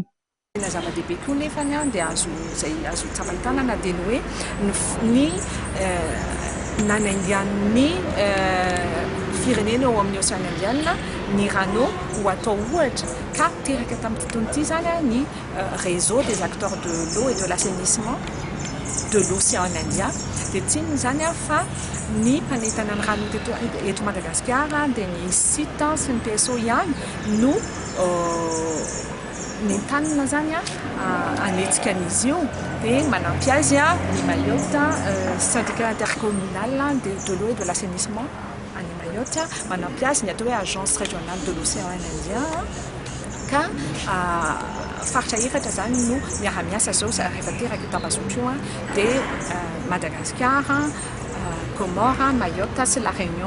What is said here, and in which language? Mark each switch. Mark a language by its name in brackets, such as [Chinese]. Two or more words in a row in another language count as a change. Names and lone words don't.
[Malagasy] Zava-dehibe koa nefany dia azo tsapany tanana dia ny hoe ny nanaindian'ny firenena ao amin'ny Oseana Indiana ny rano ho atao ohatra ka teraka tamin'ity taona ity zany ny [French] réseau des acteurs de l'eau et de l'assainissement de l'Océan Indien [Malagasy] dia tsinony zany fa ny mpanetana ny rano eto Madagasikara dia ny sita sy ny PSO ihany no nentanina zany anetsika an'izy io dia manampy azy ny Mayotte [French] syndicat intercommunal de l'eau et de l'assainissement [Malagasy] any Mayotte manampy azy ny atao hoe [French] agence régionale de l'Océan Indien [Malagasy] ka faritra efatra zany no miara-miasa zao rehefa teraka io tambazotro io dia Madagascar, Comores, Mayotte sy La Réunion.